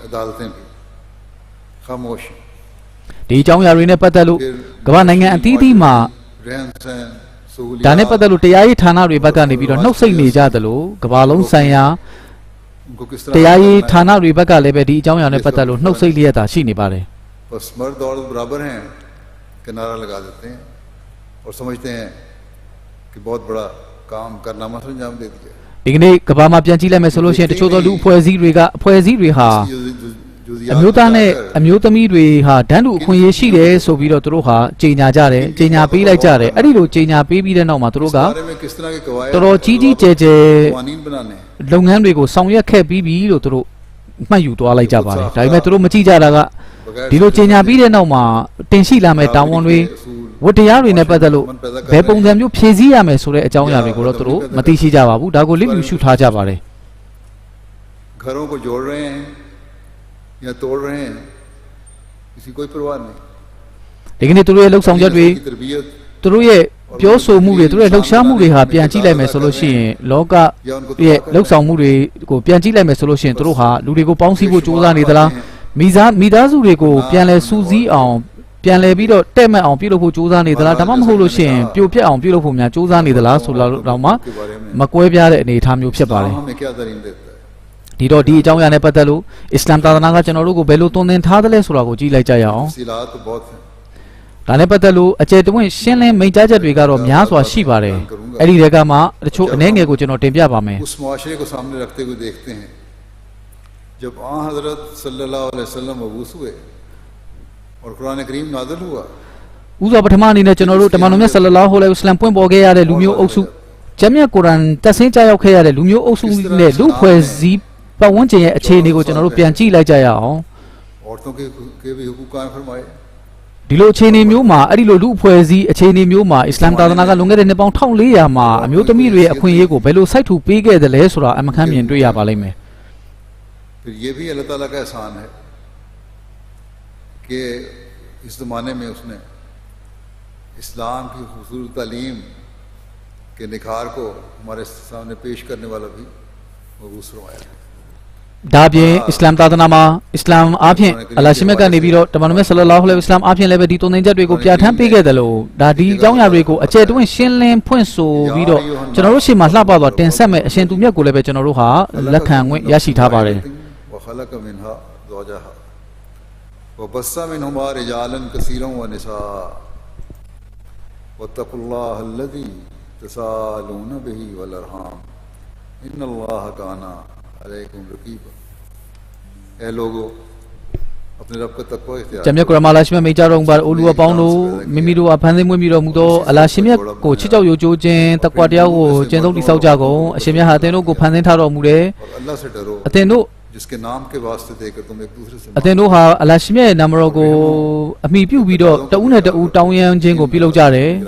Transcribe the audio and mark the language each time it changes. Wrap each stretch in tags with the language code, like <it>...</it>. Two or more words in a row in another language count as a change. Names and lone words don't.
<my>ဒီအကြောင်းအရာတွေနဲ့ပတ်သက်လို့ကမ္ဘာနိုင်ငံအသီးသီးမှာဒါနဲ့ပတ်သက်လို့တရားရေးဌာနတွေဘက်ကနေပြီးတော့နှုတ်ဆက်နေကြသလိုကမ္ဘာလုံးဆိုင်ရာတရားရေးဌာနတွေဘက်ကလည်းပဲဒီအကြောင်းအရာနဲ့ပတ်သက်လို့နှုတ်ဆက်လျက်သာရှိနေပါတယ်</my> <ur>بس مرد عورت برابر ہیں کہ نعرہ لگا دیتے ہیں اور سمجھتے ہیں کہ بہت بڑا کام کارنامہ سے انجام دے دیا</ur> <my>ဒီကနေ့ကဘာမှာပြန်ကြည့်လိုက်မယ်ဆိုလို့ရှိရင်တချို့သောလူအဖွဲ့အစည်းတွေကအဖွဲ့အစည်းတွေဟာအမျိုးသားနဲ့အမျိုးသမီးတွေဟာတန်းတူအခွင့် အရေးရှိတယ်ဆိုပြီးတော့သူတို့ဟာကြေညာကြတယ်ကြေညာပေးလိုက်ကြတယ်အဲ့ဒီလိုကြေညာပေးပြီးတဲ့နောက်မှာသူတို့ကတော်တော်ကြီးကြီးကျယ်ကျယ်လုပ်ငန်းတွေကိုဆောင်ရွက်ခဲ့ပြီးပြီလို့သူတို့မှတ်ယူသွားလိုက်ကြပါတယ်ဒါပေမဲ့သူတို့မကြည့်ကြတာကဒီလိုကြေညာပြီးတဲ့နောက်မှာတင်ရှိလာမဲ့တာဝန်တွေဝတ္တရားတွေနဲ့ပတ်သက်လို့ဘယ်ပုံစံမျိုးဖြည့်ဆည်းရမယ်ဆိုတဲ့အကြောင်းအရာတွေကိုတော့သူတို့မသိရှိကြပါဘူးဒါကိုလစ်လျူရှုထားကြပါတယ်</my> <ur>گھروں کو جوڑ رہے ہیں یا توڑ رہے ہیں کسی کوئی پرواہ نہیں</ur> <my>ဒီကနေ့သူတို့ရဲ့လှုပ်ဆောင်ချက်တွေသူတို့ရဲ့ပြောဆိုမှုတွေသူတို့ရဲ့လှုပ်ရှားမှုတွေဟာပြန်ကြည့်လိုက်မယ်ဆိုလို့ရှိရင်လောကရဲ့လှုပ်ဆောင်မှုတွေကိုပြန်ကြည့်လိုက်မယ်ဆိုလို့ရှိရင် သူတို့ဟာလူတွေကိုပေါင်းစည်းဖို့ကြိုးစားနေသလားမိသားစုတွေကိုပြန်လဲစူးစီးအောင်ပြန်လဲပြီးတော့တဲ့မဲ့အောင်ပြုလုပ်ဖို့ကြိုးစားနေသလားဒါမှမဟုတ်လို့ရှိရင်ပြိုပြက်အောင်ပြုလုပ်ဖို့များကြိုးစားနေသလားဆိုတော့မှမကွဲပြားတဲ့အနေအထားမျိုးဖြစ်ပါတယ် ဒီတော့ဒီအကြောင်းအရာနဲ့ပတ်သက်လို့အစ္စလာမ်သာသနာကကျွန်တော်တို့ကိုဘယ်လိုသွန်သင်ထားသလဲဆိုတာကိုကြည့်လိုက်ကြရအောင်ဒါနဲ့ပတ်သက်လို့အကျယ်တဝင့်ရှင်းလင်းမိန့်ကြားချက်တွေကတော့များစွာရှိပါတယ်အဲ့ဒီတွေကမှတချို့အနေငယ်ကိုကျွန်တော်တင်ပြပါမယ်</my> <ur>اس معاشرے کو سامنے رکھتے ہوئے دیکھتے ہیں جب آں حضرت</ur> <ar>صلى الله عليه وسلم</ar> <ur>مبعوث ہوئے اور قرآن کریم نازل ہوا</ur> <my>ဥစွာပထမအနေနဲ့ကျွန်တော်တို့တမန်တော်မြတ်ဆလလာဟူအလိုင်ဝါဆလမ်ပွင့်ပေါ်ခဲ့ရတဲ့လူမျိုးအုပ်စုဂျမ်းမြတ်ကုရ်အာန်တက်ဆင်းကြားရောက်ခဲ့ရတဲ့လူမျိုးအုပ်စုနဲ့လူဖွဲ့စည်းပတ်ဝန်းကျင်ရဲ့အခြေအနေကိုကျွန်တော်တို့ပြန်ကြည့်လိုက်ကြရအောင်</my> <ur>عورتوں کے بھی حقوق قائم فرمائے</ur> <my>ဒီလိုအခြေအနေမျိုးမှာအဲ့ဒီလိုလူအဖွဲ့အစည်းအခြေအနေမျိုးမှာအစ္စလာမ်သာသနာကလွန်ခဲ့တဲ့နှစ်ပေါင်း1400မှာအမျိုးသမီးတွေရဲ့အခွင့်အရေးကိုဘယ်လိုစိုက်ထူပေးခဲ့တယ်လဲဆိုတာအမှန်ကန်မြင်တွေ့ရပါလိမ့်မယ်</my> <ur>پھر یہ بھی اللہ تعالیٰ کا احسان ہے کہ اس زمانے میں اس نے اسلام کی خوبصورت تعلیم کے نکھار کو ہمارے سامنے پیش کرنے والا بھی مبعوث فرمایا</ur> <my>ဒါပြင်အစ္စလာမ်သာသနာမှာအစ္စလာမ်အားဖြင့်အလ္လာဟ်ရှင်မြတ်ကနေပြီးတော့တမန်တော်မြတ်ဆလလာဟူအလိုင်ဝါဆလမ်အားဖြင့်လည်းပဲဒီတုံသင်ချက်တွေကိုပြဋ္ဌာန်းပေးခဲ့တယ်လို့ဒါဒီအကြောင်းအရာတွေကိုအကျယ်တွင်ရှင်းလင်းဖွင့်ဆိုပြီးတော့ကျွန်တော်တို့ရှေ့မှာလှပသွားတင်ဆက်မဲ့အရှင်သူမြတ်ကိုလည်းပဲကျွန်တော်တို့ဟာလက်ခံခွင့်ရရှိထားပါတယ်</my> <ar>وخلق منها زوجها وبث منهما رجالا كثيرا ونساء واتقوا الله الذي تساءلون به والأرحام إن الله كان عليكم رقيبا</ar> <ur>اے لوگو اپنے رب کا تقویٰ اختیار</ur> <my>ဂျမ်းမြတ်ကုရ်အာန်မှာအလ္လာဟ်ရှင်မြတ်မိန့်ကြားတော်မူပါအိုလူအပေါင်းတို့မိမိတို့အဖန်ဆင်းမွေးမြူတော်မူသောအလ္လာဟ်ရှင်မြတ်ကိုချစ်ကြောက်ယုံကြည်ခြင်းတက္ကွာတရားကိုကျင့်သုံးတည်ဆောက်ကြကုန်အရှင်မြတ်ဟာအသင်တို့ကိုဖန်ဆင်းထားတော်မူတယ်</my> <ur>اللہ سے ڈرو</ur> <my>အသင်တို့</my> <ur>جس کے نام کے واسطے دے کر تم ایک دوسرے سے</ur> <my>အသင်တို့ဟာအလ္လာဟ်ရှင်မြတ်ရဲ့နာမတော်ကိုအမိပြုပြီးတော့တဦးနဲ့တဦးတောင်းရမ်းခြင်းကိုပြုလုပ်ကြတယ်</my>